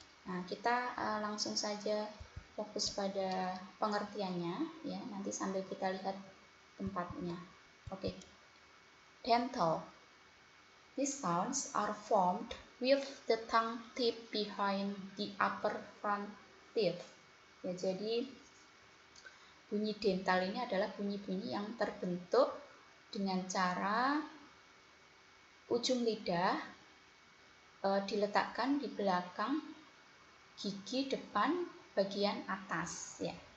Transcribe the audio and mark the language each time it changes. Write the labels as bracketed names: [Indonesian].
[Indonesian] Nah, kita langsung saja fokus pada pengertiannya, ya, nanti sambil kita lihat tempatnya. Oke. Dental. [English] These sounds are formed with the tongue tip behind the upper front teeth. [Indonesian] Ya, jadi bunyi dental ini adalah bunyi-bunyi yang terbentuk dengan cara ujung lidah diletakkan di belakang gigi depan bagian atas, ya.